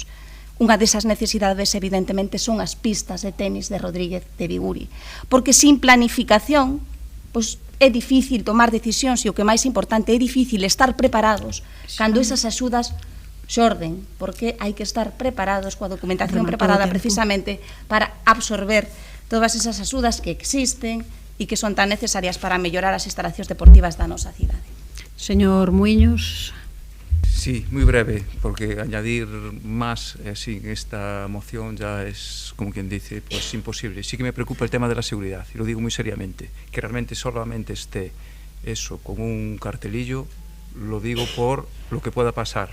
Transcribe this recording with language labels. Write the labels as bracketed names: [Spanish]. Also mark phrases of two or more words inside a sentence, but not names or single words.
[Galician] Unha desas necesidades, evidentemente, son as pistas de tenis de Rodríguez de Biguri, porque sin planificación, pois é difícil tomar decisións e o que máis importante é difícil estar preparados cando esas axudas xorden, porque hai que estar preparados coa documentación preparada precisamente para absorber todas esas axudas que existen e que son tan necesarias para mellorar as instalacións deportivas da nosa cidade. Señor Muiños. [Spanish] Sí, muy breve, porque añadir más así en esta moción ya es, como quien dice, pues imposible. Sí que me preocupa el tema de la seguridad, y lo digo muy seriamente, que realmente solamente esté eso con un cartelillo, lo digo por lo que pueda pasar.